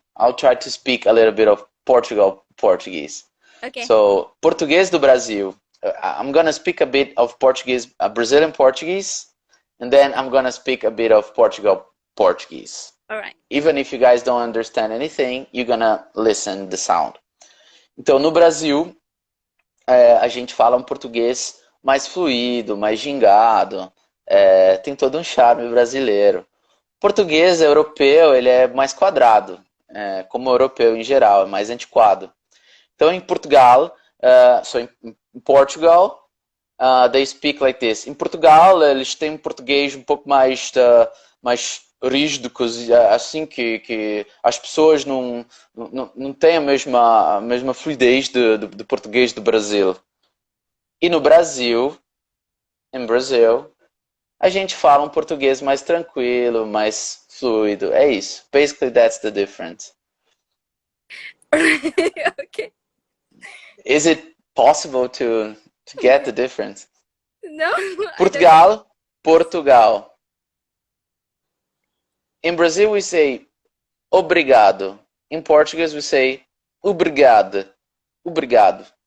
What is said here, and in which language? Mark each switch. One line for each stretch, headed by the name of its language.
English: I'll try to speak a little bit of Portuguese. Okay.
Portuguese: So, Português do Brasil.
English: I'm gonna speak a bit of Portuguese, Brazilian Portuguese, and then I'm gonna speak a bit of Portuguese. All right. Even if you guys don't understand anything, you're gonna listen the sound.
Portuguese: Então, no Brasil, a gente fala um português mais fluido, mais gingado, tem todo um charme brasileiro. O português europeu, ele é mais quadrado, como o europeu em geral, é mais antiquado. Então, em Portugal,
English: in Portugal, they speak like this.
Portuguese: Em Portugal, eles têm um português um pouco mais rígido, assim que as pessoas não têm a mesma fluidez de português do Brasil. E no Brasil, em Brasil, a gente fala um português mais tranquilo, mais fluido. É isso.
English: Basically, that's the difference. Okay. Is it possible to get the difference? No, I don't. Portugal. In Brazil, we say obrigado. In Portuguese, we say obrigado. Obrigado.